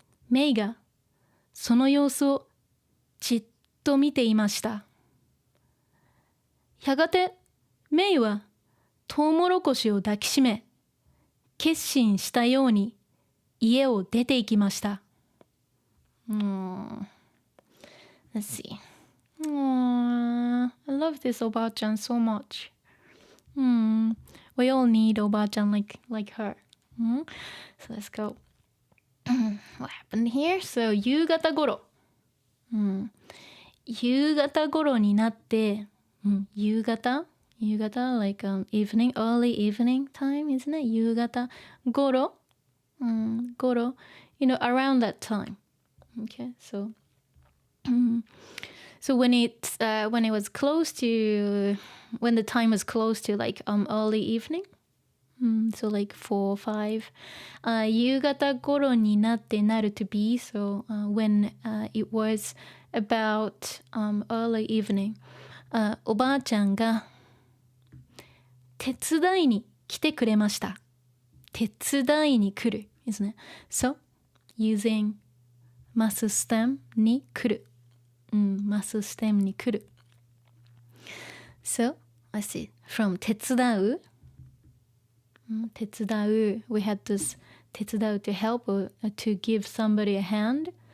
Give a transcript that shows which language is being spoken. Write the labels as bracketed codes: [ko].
[ja] メイがその様子をじっと見ていました。やがてメイはトウモロコシを抱きしめ、決心したように家を出て行きました。 [en] Let's see. I love this おばあちゃん so much. We all need おばあちゃん like her. So let's go. What happened here? So 夕方頃。 [ja] 夕方頃になって、 [en] 夕方 like evening, early evening time, isn't it? 夕方頃。頃 around that time. Okay, so when it was close to when the time was close to like early evening, so like 4 5 [ja] 夕方頃になってなる [en] to be, so when it was about early evening, [ja] おばあちゃんが手伝いに来てくれました。手伝いに来る [en] isn't it? So using must stem に来る。 must stem に来る。 So let's see. From 手伝う。手伝う。 We had this 手伝う to help or to give somebody a hand.